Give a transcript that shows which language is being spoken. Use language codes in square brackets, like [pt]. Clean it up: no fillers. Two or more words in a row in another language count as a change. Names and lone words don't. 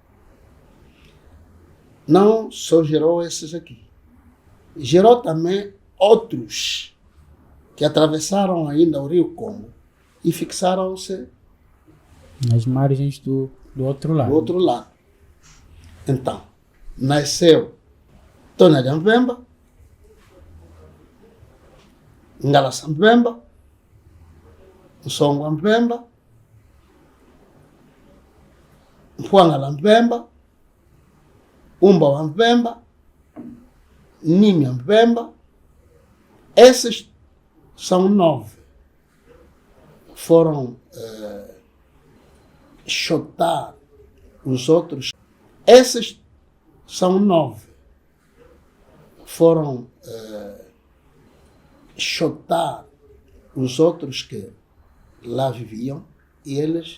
[pt] Não só gerou esses aqui, gerou também outros que atravessaram ainda o Rio Congo e fixaram-se nas margens do outro lado. Do outro lado. Então, nasceu Tônia de Mbemba, Ngalasa Mbemba, Nsongwa Mbemba, Mpwangala Mbemba, Umba wa Mbemba, Nimia Mbemba. Esses são 9. Foram chotar os outros. Esses são 9. Foram chotar os outros que lá viviam e eles